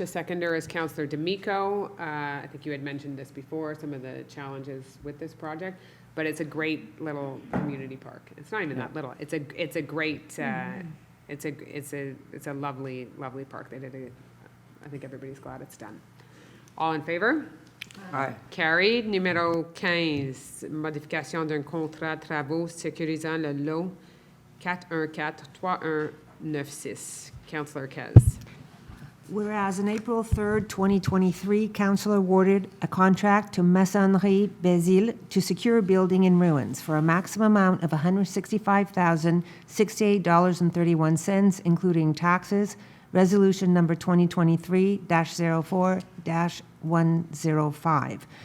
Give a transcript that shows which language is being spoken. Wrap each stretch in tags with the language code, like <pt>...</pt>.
<en>A seconder is Councillor D'Amico. I think you had mentioned this before, some of the challenges with this project, but it's a great little community park. It's not even that little. It's a great. It's a lovely park. They did I think everybody's glad it's done. All in favor? Aye. Carried.</en> <fr>Numéro 15, modification d'un contrat travaux sécurisant le lot 414-3196.</fr> <en>Councillor Kez. Whereas on April 3rd, 2023, Council awarded a contract to Maçonnerie Bézil to secure a building in ruins for a maximum amount of $165,068.31, including taxes, resolution number 2023-04-105.</en>